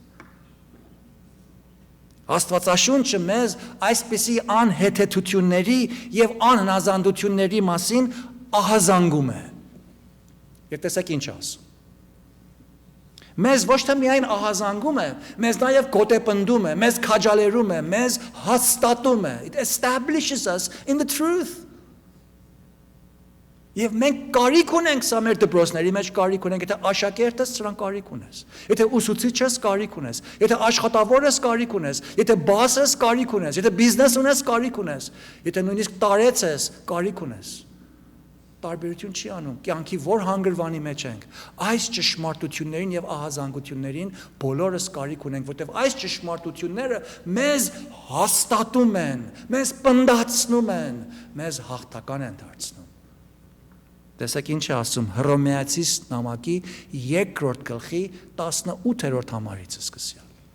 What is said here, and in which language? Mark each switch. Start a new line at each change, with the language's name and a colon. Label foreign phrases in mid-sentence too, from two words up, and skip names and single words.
Armenian: Աստվածաշունչը մեզ այսպիսի անհեթեթությունների և անհնազանդությունների մասին ահազանգում է։ Եվ տեսեք ինչ ասում։ Մեզ ոչ թե միայն ահազանգում է, մեզ նաև գոտեպնդում է, մեզ քաջալերում է, մեզ հաստատում է։
English: It establishes us in the truth։
Armenian: Եվ մենք կարիք ունենք սա մեր դպրոցների մեջ կարիք ունենք, եթե աշակերտ ես սրան կարիք ունես, եթե ուսուցիչ ես կարիք ունես, եթե աշխատավոր ես կարիք ունես, եթե բաս ես կարիք ունես, եթե բիզնես ունես կարիք ունես, եթե նույնիսկ տարեց ես կարիք ունես։ տարբերություն չի անում։ Կյանքի որ հանգրվանի մեջ ենք, այս ճշմարտություններին եւ ահազանգություններին բոլորս կարիք ունենք, որտեղ այս ճշմարտությունները մեզ հաստատում են, մեզ պնդացնում են, մեզ հաղթական են դարձնում։ Տեսեք ինչ է ասում Հռոմեացիս նամակի 2-րդ գլխի 18-րդ համարից սկսյալ։